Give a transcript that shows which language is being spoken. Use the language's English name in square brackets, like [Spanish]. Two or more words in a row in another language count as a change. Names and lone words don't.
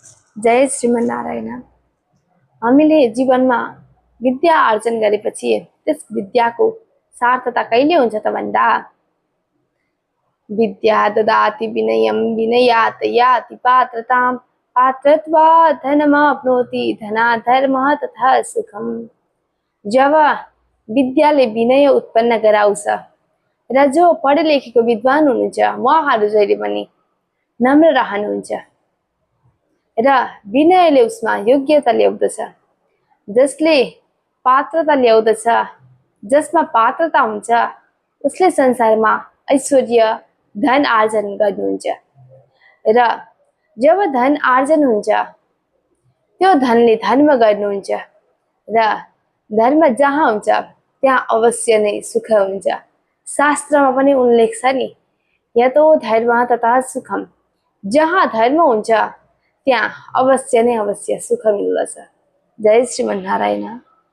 [Nepali] जय श्रीमन्नारायण। हामीले जीवनमा विद्या आर्जन गरेपछि त्यस विद्याको सार्थकता कहिले हुन्छ त भन्दा [Sanskrit] विद्या ददाति विनयम विनयात् याति पात्रताम पात्रत्वात् धनमाप्नोति धनात् धर्मः तथा सुखम। [Nepali] जब विद्याले विनय उत्पन्न गराउँछ र जो पढे लेखेको विद्वान हुनुहुन्छ उहाँहरू जहिले पनि नम्र रहनुहुन्छ र विनयले उसमा योग्यता ल्याउँदछ। जसले पात्रता ल्याउँदछ, जसमा पात्रता हुन्छ उसले संसारमा ऐश्वर्य धन आर्जन गर्नुहुन्छ र जब धन आर्जन हुन्छ त्यो धनले धर्म गर्नुहुन्छ र धर्म जहाँ हुन्छ त्यहाँ अवश्य नै सुख हुन्छ। शास्त्रमा पनि उल्लेख छ नि, [Sanskrit] यतो धर्म तथा सुखम। [Nepali] जहाँ धर्म हुन्छ त्यहाँ अवश्य नै अवश्य सुख मिल्दछ। जय श्रीमन्नारायण।